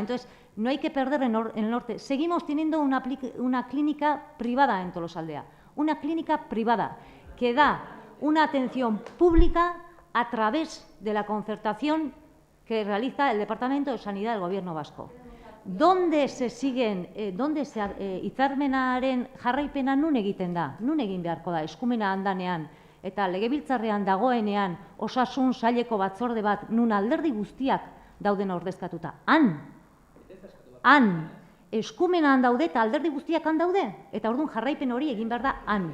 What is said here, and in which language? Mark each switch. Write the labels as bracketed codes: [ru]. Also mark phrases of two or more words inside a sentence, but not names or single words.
[es] Entonces, no hay que perder en el norte. Seguimos teniendo una clínica privada en Tolosaldea, una clínica privada que da una atención pública a través de la concertación que realiza el Departamento de Sanidad del Gobierno vasco. ¿Dónde se [eu] hitzarmenaren jarraipena nun egiten da? Nun egin beharko da, eskumena handanean, eta legebiltzarrean dagoenean osasun saileko batzorde bat nun alderdi guztiak dauden ordezkatuta. Han, eskumenan daude eta alderdi guztiak han daude, eta orduan jarraipen hori egin behar da han.